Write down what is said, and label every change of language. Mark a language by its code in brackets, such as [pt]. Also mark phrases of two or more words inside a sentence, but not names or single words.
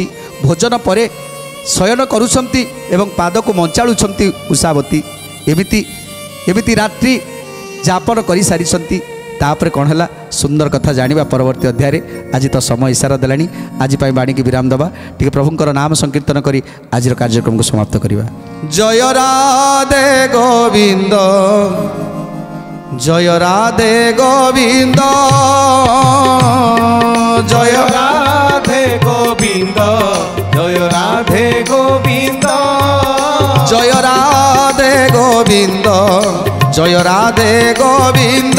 [or] ଭୋଜନ ପରେ ଶୟନ କରୁଛନ୍ତି ଏବଂ ପାଦକୁ ମଞ୍ଚାଳୁଛନ୍ତି ଉଷାବତୀ। ଏମିତି ରାତ୍ରି ଯାପନ କରିସାରିଛନ୍ତି। ତାପରେ କ'ଣ ହେଲା ସୁନ୍ଦର କଥା ଜାଣିବା ପରବର୍ତ୍ତୀ ଅଧ୍ୟାୟରେ। ଆଜି ତ ସମୟ ଇଶାରା ଦେଲାଣି। ଆଜି ପାଇଁ ବାଣୀକି ବିରାମ ଦେବା। ଟିକେ ପ୍ରଭୁଙ୍କର ନାମ ସଂକୀର୍ତ୍ତନ କରି ଆଜିର କାର୍ଯ୍ୟକ୍ରମକୁ ସମାପ୍ତ କରିବା। ଜୟ ରାଧେ ଗୋବିନ୍ଦ ଜୟ ରାଧେ ଗୋବିନ୍ଦ ଜୟ ରାଧେ ଗୋବିନ୍ଦ ଜୟ ରାଧେ ଗୋବିନ୍ଦ ଜୟ ରାଧେ ଗୋବିନ୍ଦ ଜୟ ରାଧେ ଗୋବିନ୍ଦ